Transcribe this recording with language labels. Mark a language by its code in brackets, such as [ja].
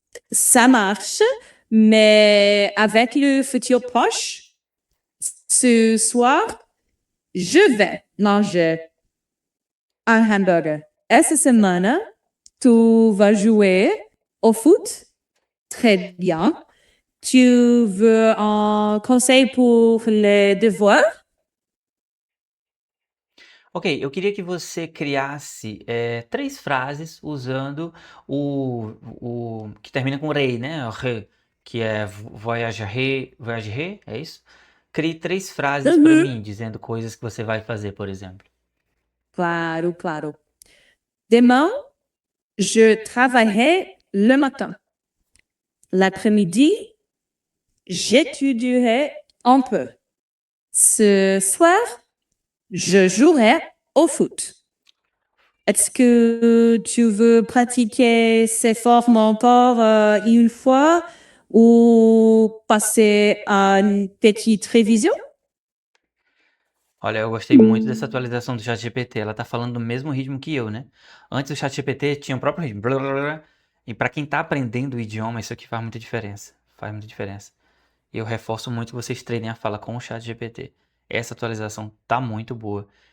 [fr] Ça marche, mais avec le futur proche, ce soir, je vais manger un hamburger. Et cette semaine, tu vas jouer au foot? Très bien. Tu veux un conseil pour les devoirs? [pt] Ok, eu queria que você criasse 3 frases usando o que termina com rei, né? Re, que é voyagerai, é isso? Crie 3 frases para mim, dizendo coisas que você vai fazer, por exemplo. Claro, claro. [fr] Demain, je travaillerai le matin. L'après-midi, j'étudierai un peu. Ce soir, je jouerai au foot. Est-ce que tu veux pratiquer ces formes encore une fois ou passer à une petite révision? [pt] Olha, eu gostei muito dessa atualização do ChatGPT. Ela tá falando do mesmo ritmo que eu, né? Antes o ChatGPT tinha o próprio ritmo. Blá, blá, blá. E para quem tá aprendendo o idioma, isso aqui faz muita diferença. Faz muita diferença. E eu reforço muito que vocês treinem a fala com o ChatGPT. Essa atualização tá muito boa.